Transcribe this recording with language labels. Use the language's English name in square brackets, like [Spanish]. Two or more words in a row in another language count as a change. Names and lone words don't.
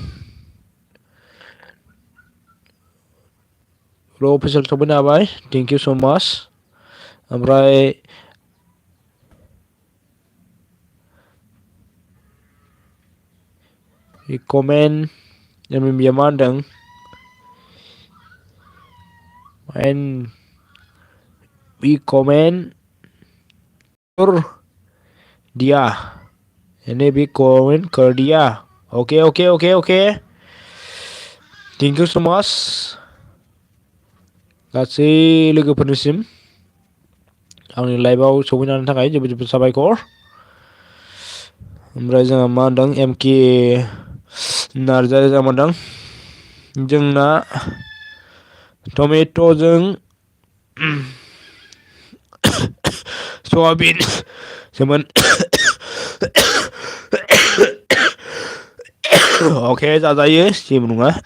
[Bodo] र' अफिसियेल सफैनो हाबाय [English] thank you so much [Bodo] ओमफ्राय [English] कमेन्ट [Bodo] एमबिया मा होनदों [English] and we comment [Hindi] कर दिया यानी भी [English] कमेंट [Hindi] कर दिया [English] okay okay okay okay thank you so much [Bodo] गासै लोगोफोरनिसिम आंनि लाइभआव सौफैनायनि थाखाय जोबोद जोबोद साबायखर ओमफ्राय जोंहा मा होनदों एमके नार्जारि जा मोनदों जोंना टमेट'जों सयाबिन सोमोन अके जाजायो जेबो नङा